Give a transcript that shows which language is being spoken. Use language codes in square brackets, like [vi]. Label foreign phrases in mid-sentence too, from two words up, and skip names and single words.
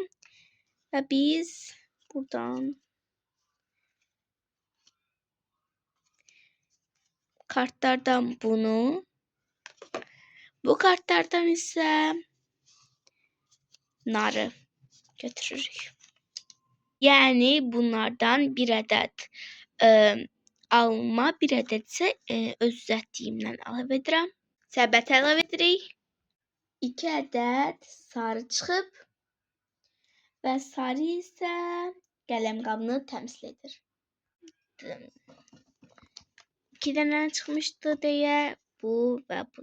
[az] Ve biz buradan kartlardan bunu, bu kartlardan ise narı götürürük. Yani bunlardan bir adet alma, bir adet ise öz düzəltdiyimdən əlavə edirəm. Səbətə əlavə edirik. 2 adet sarı çıxıb və sarı isə qələm qabını təmsil edir. 2 tane çıxmışdı deyə bu və bu.